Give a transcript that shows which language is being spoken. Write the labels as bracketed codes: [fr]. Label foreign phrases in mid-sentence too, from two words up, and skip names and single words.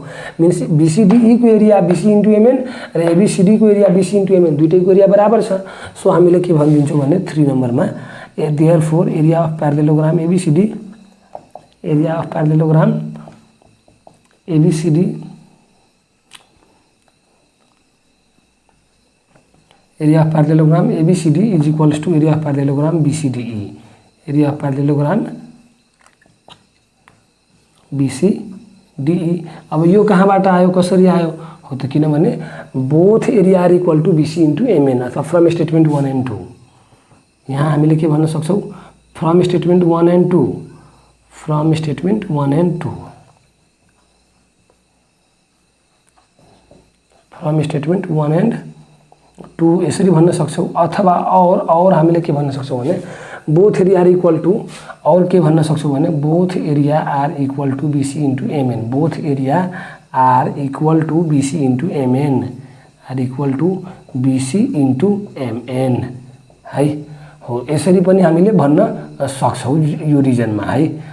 [ne] मिन्स बीसीडी को एरिया [en] BC into MN [ne] र एबीसीडी को एरिया [en] BC into MN [ne] दुईटैको एरिया बराबर छ। सो हामीले के भनिदिन्छौँ भने 3 नम्बरमा [en] therefore area of parallelogram ABCD area of parallelogram ABCD area of parallelogram ABCD is equals to area of parallelogram BCDE. Area of parallelogram BCDE. [ne] अब यो कहाँबाट आयो कसरी आयो हो त, किनभने [en] both area are equal to BC into MN अथवा from statement 1 and 2. [ne] यहाँ हामीले के भन्न सक्छौँ [en] from statement 1 and 2, from statement 1 and 2, from statement 1 and 2 [ne] यसरी भन्न सक्छौँ। अथवा और हामीले के भन्न सक्छौँ भने [en] both area are equal to, [ne] और के भन्न सक्छौँ भने [en] both area are equal to BC into MN, both area are equal to BC into MN, are equal to BC into MN [ne] है हो। यसरी पनि हामीले भन्न सक्छौँ यो रिजनमा है।